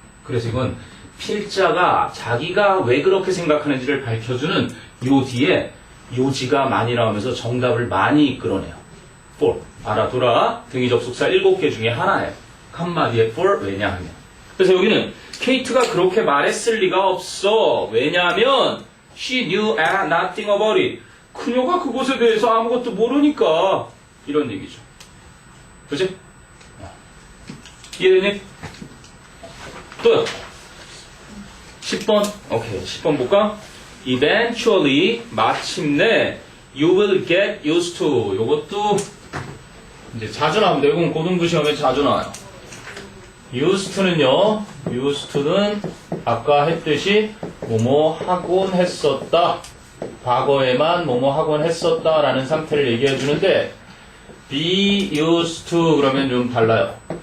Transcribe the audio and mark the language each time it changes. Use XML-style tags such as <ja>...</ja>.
<ko>그래서 이건 필자가 자기가 왜 그렇게 생각하는지를 밝혀주는 요 뒤에 요지가 많이 나오면서 정답을 많이 이끌어내요. for. 알아둬라. 등위 접속사 7개 중에 하나예요. 한마디에 for, 왜냐하면. 그래서 여기는 케이트가 그렇게 말했을 리가 없어. 왜냐하면</ko> <en>she knew nothing about it.</en> <ko>그녀가 그것에 대해서 아무것도 모르니까. 이런 얘기죠. 그치? 이해되니? 또요. 10번. 오케이. 10번 볼까?</ko> <en>Eventually,</en> <ko>마침내,</ko> <en>you will get used to.</en> <ko>요것도 이제 자주 나옵니다. 이건 고등부 시험에 자주 나와요. used to는요, used to는 아까 했듯이 뭐뭐 하곤 했었다. 과거에만 뭐뭐 하곤 했었다 라는 상태를 얘기해 주는데 be used to 그러면 좀 달라요.</ko>